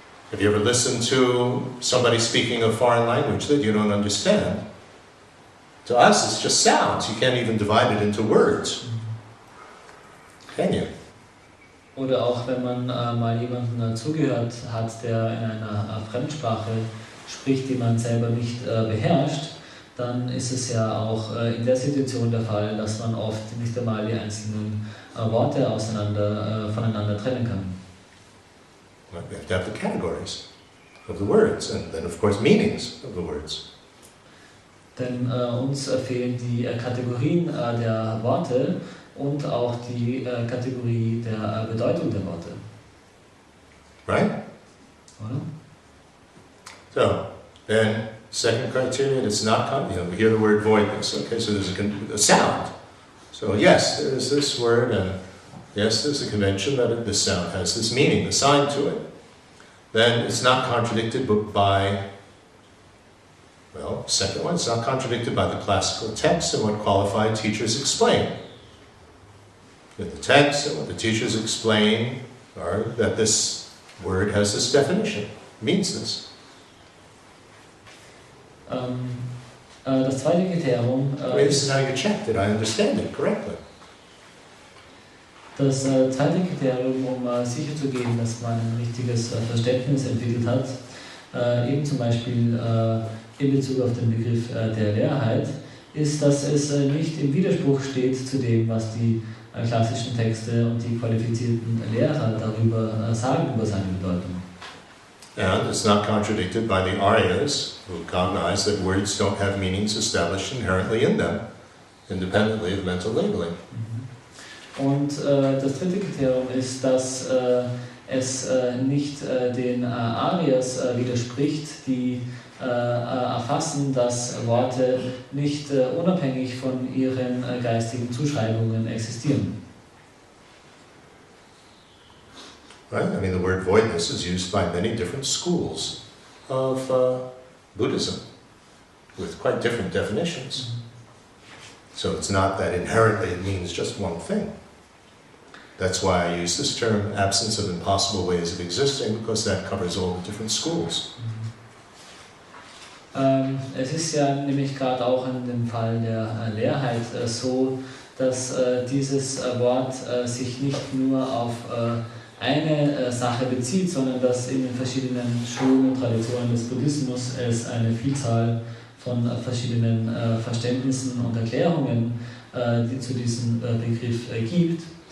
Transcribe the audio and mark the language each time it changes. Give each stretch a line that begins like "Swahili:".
English: Have you ever listened to somebody speaking a foreign language that you don't understand? To us, it's just sounds. You can't even divide it into words. Can you?
German: Oder auch wenn man mal jemandem zugehört hat, der in einer Fremdsprache spricht, die man selber nicht beherrscht, dann ist es ja auch in der Situation der Fall, dass man oft nicht einmal die einzelnen Worte voneinander trennen kann.
English: We have to have the categories of the words, and then of course meanings of the words.
German: Denn uns fehlen die Kategorien der Worte und auch die Kategorie der Bedeutung der Worte.
English: Right?
German: Oder?
English: So, then second criterion, it's not, we hear the word voidness. Okay, so there's a sound. So yes, there's this word, and yes, there's a convention that this sound has this meaning assigned to it. Then it's not contradicted by, well, second one, it's not contradicted by the classical text and what qualified teachers explain. The text and what the teachers explain are that this word has this definition, means this.
German: Das zweite Kriterium
English: This is how you check that I understand it correctly.
German: Das zweite Kriterium, um sicherzugehen, dass man ein richtiges Verständnis entwickelt hat, eben zum Beispiel in Bezug auf den Begriff der Leerheit, ist, dass es nicht im Widerspruch steht zu dem, was die klassischen Texte und die qualifizierten Lehrer darüber sagen, über seine Bedeutung.
English: And it's not contradicted by the Aryas, who cognize that words don't have meanings established inherently in them, independently of mental labeling.
German: Und das dritte Kriterium ist, dass es nicht den Aryas widerspricht, die erfassen, dass Worte nicht unabhängig von ihren geistigen Zuschreibungen existieren.
English: Right? I mean, the word voidness is used by many different schools of Buddhism, with quite different definitions. So it's not that inherently it means just one thing. That's why I use this term, absence of impossible ways of existing, because that covers all the different schools.
German: Es ist ja nämlich gerade auch in dem Fall der Leerheit so, dass dieses Wort sich nicht nur auf eine Sache bezieht, sondern dass in den verschiedenen Schulen und Traditionen des Buddhismus es eine Vielzahl von verschiedenen Verständnissen und Erklärungen, die zu diesem Begriff gibt.